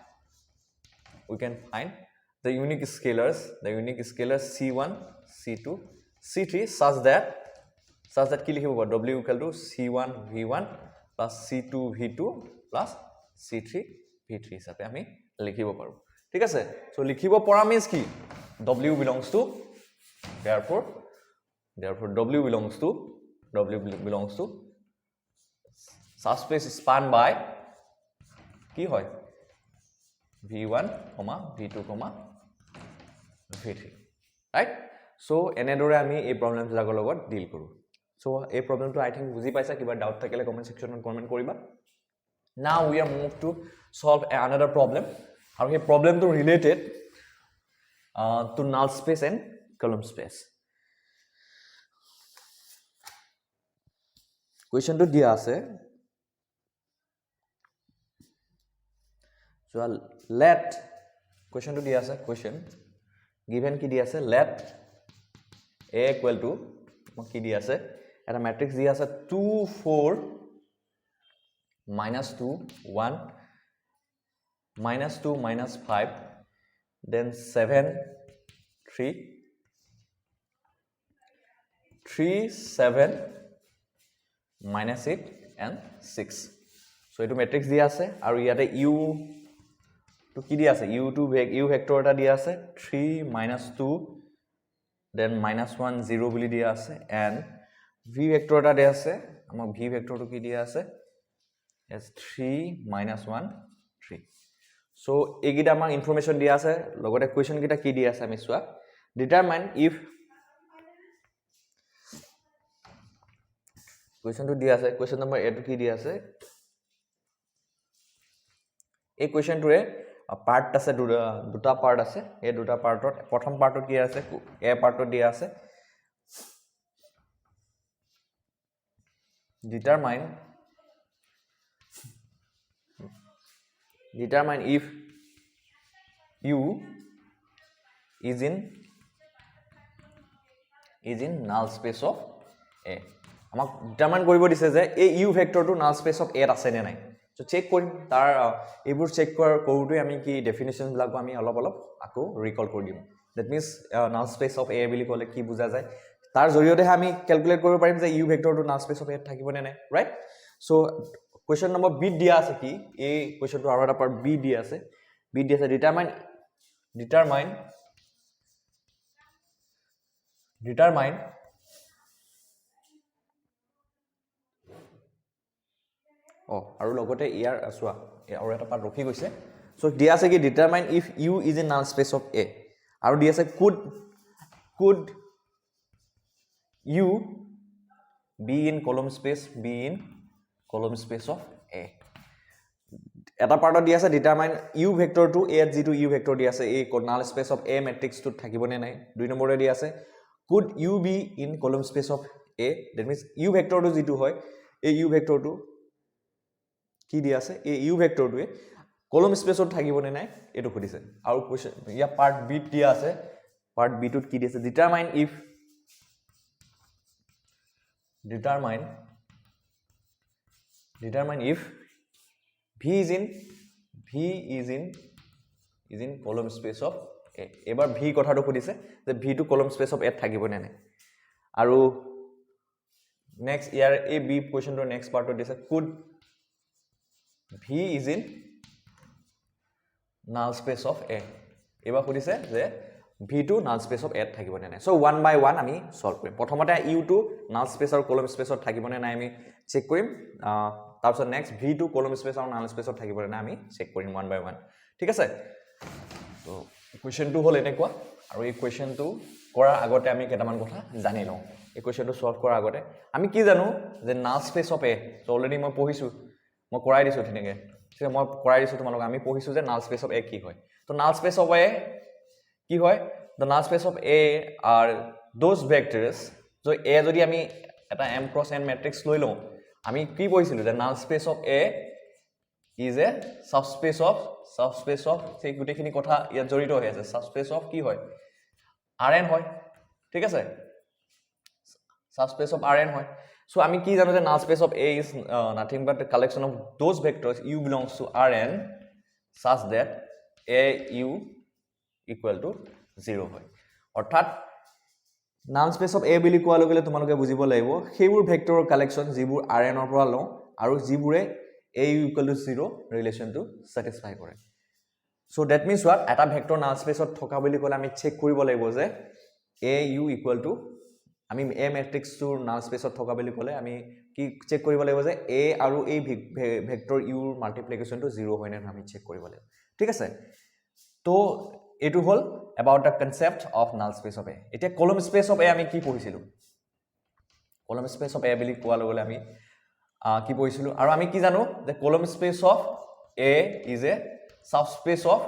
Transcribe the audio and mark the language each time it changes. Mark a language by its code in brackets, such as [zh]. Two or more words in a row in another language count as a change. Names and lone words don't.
[en] the unique scalars c1 c2 c3 such that [as] কি লিখিব পাৰো [en] w equal to c1 v1 plus c2 v2 plus c3 v3 [as] হিচাপে আমি লিখিব পাৰো ঠিক আছে সো লিখিব পৰা [en] means কি w belongs to therefore w belongs to subspace span by [as] কি হয় [en] v1 v2 v3 right so [as] এনেদৰে আমি এই প্ৰবলেমছ লগৰ লগত ডিল কৰো so এই প্ৰবলেমটো [en] I think [as] বুজি পাইছা কিবা ডাউট থাকিলে [en] comment section [as] কমেন্ট কৰিবা [en] now we are moved to solve another problem [as] আৰু এই প্ৰবলেমটো ৰিলেটেড [en] to null space and column space [as] question to দিয়া আছে [en] so let question [as] to দিয়া আছে [en] question given [as] কি দিয়া আছে [en] let a equal to [as] কি দিয়া আছে এটা ম্যাট্ৰিক্স দিয়া আছে 2 4 -2 1 -2 -5 then 7 3 7 -8 and 6 so এটো matrix দিয়া আছে আৰু ইয়াত u টো কি দিয়া আছে u vector এটা দিয়া আছে 3 -2 then -1 0 বুলি দিয়া আছে and v vector এটা দিয়া আছে আমাৰ v vector টো কি দিয়া আছে as 3 -1 3 so এইখিনি আমাৰ information দিয়া আছে লগতে question কিটা কি দিয়া আছে আমি চাওঁ [en] determine if [as] question to dia ase question number 8 to ki dia ase এই question to part ase দুটা part ase এই দুটা partত প্ৰথম partত কি আছে a partত দিয়া আছে [en] determine if u is in null space of a [as] আমাক ডিটারমাইন কৰিব দিছে যে এই u ভেক্টৰ টো [en] null space of a [as] আছে নে নাই সো চেক কৰিম তাৰ এইবোৰ চেক কৰোতে আমি কি ডেফিনিশন বিলাক আমি অলপ আকৌ ৰিকল কৰি দিম [en] that means null space of a [as] বুলি ক'লে কি বুজা যায় তাৰ জৰিয়তে আমি ক্যালকুলেট কৰিব পাৰিম যে u ভেক্টৰ টো [en] null space of a [as] থাকিব নে নাই [en] right so question number b [as] দিয়া আছে কি এই question টো আৰু এটা part b দিয়া আছে determine আৰু লগতে ইয়াৰ আসোৱা আৰু এটা part ৰখি গৈছে সো দিয়া আছে কি [en] determine if u is in null space of a [as] আৰু দিয়া আছে [en] could u be in column space of a [as] এটা পাৰ্টত দিয়া আছে determine u vector to a যেটো u vector দিয়া আছে এই [en] null space of a matrix [as] টো থাকিব নে নাই দুই নম্বৰে দিয়া আছে [en] could u be in column space of a that means [as] u vector টো যেটো হয় এই u vector টো কি দিয়া আছে এই u vector টোৱে [en] column space [as] ত থাকিব নে নাই এটো খুদিছে আৰু কোৱেশ্চন ইয়া পাৰ্ট b দিয়া আছে পাৰ্ট b টোত কি দিছে determine [en] if v is in column space of a [as] এবাৰ v কথাটো খুদিছে যে v টো [en] column space of a [as] থাকিব নে নাই আৰু নেক্সট ইয়াৰ a b কোৱেশ্চন টো নেক্সট পাৰ্টত দিছে [en] could v is in null space of a [as] এবাৰ খুদিছে যে v2 [en] null space of a [as] থাকিব নে নাই সো [en] 1 by 1 [as] আমি সলভ কৰিম প্ৰথমতে u2 [en] null space [as] আৰু [en] column space [as] থাকিব নে নাই আমি চেক কৰিম তাৰপিছত নেক্সট v2 [en] column space [as] আৰু নাল স্পেসত থাকিব নে নাই আমি চেক কৰিম [en] 1 by 1 [as] ঠিক আছে তো কোৱেশ্চনটো হল এনেকুৱা আৰু এই কোৱেশ্চনটো কৰাৰ আগতে আমি কেইটামান কথা জানি লওঁ এই কোৱেশ্চনটো সলভ কৰাৰ আগতে আমি কি জানো যে [en] null space of a [as] সো অলৰেডি মই পঢ়িছো মই কৰাই দিছো ঠিকে ঠিক মই কৰাই দিছো তোমালোক আমি পঢ়িছো যে [en] null space of a [as] কি হয় তো [en] null space of a [as] কি হয় [en] the null space of a are those vectors so [as] a যদি আমি এটা [en] m cross n matrix [as] লৈ লওঁ আমি কি পঢ়িছিলো যে [en] null space of a is a subspace of [as] সেই গুটেখিনি কথা ইয়াত জড়িত হৈ আছে [en] subspace of [as] কি হয় [en] rn [as] হয় ঠিক আছে [en] subspace of rn হয় so [as] আমি কি জানো যে [en] null space of a is nothing but the collection of those vectors u belongs to rn such that a u equal to 0 [as] হয় অৰ্থাৎ [en] null space of a [as] বুলি কোৱা লগে তোমালোকে বুজিব লাগিব সেইবোৰ ভেক্টৰৰ কালেকচন যিবোৰ rn ৰ পৰা লওঁ আৰু যিবোৰে a u [en] equal to 0 [as] ৰিলেচনটো স্যাটিসফাই কৰে [en] so that means what [as] এটা ভেক্টৰ নাল স্পেসত থকা বুলি ক'লে আমি চেক কৰিব লাগিব যে a u [en] equal to [as] আমি a মেট্ৰিক্সটোৰ নাল স্পেসত থকা বুলি ক'লে আমি কি চেক কৰিব লাগিব যে a আৰু এই ভেক্টৰ u ৰ মাল্টিপ্লিকেশনটো 0 হয় নে আমি চেক কৰিব লাগিব ঠিক আছে তো এটো হল [en] about the concept of null space of a [as] এতিয়া [en] column space of a [as] আমি কি পঢ়িছিলো [en] column space of a [as] বুলি কোৱা লগলে আমি কি পঢ়িছিলো আৰু আমি কি জানো যে [en] column space of a is a subspace